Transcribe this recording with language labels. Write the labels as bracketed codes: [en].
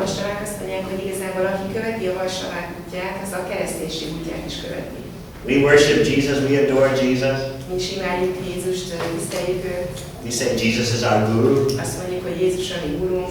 [hu] Mostanában azt mondják, hogy igazából aki követi a Vaisnavák útját, az a kereszténység útját is követi. [en] We worship Jesus, we adore Jesus. [hu] Mi is imádjuk Jézust, tiszteljük őt. [en] We say Jesus is our guru. [hu] Azt mondjuk, hogy Jézus a mi gurunk.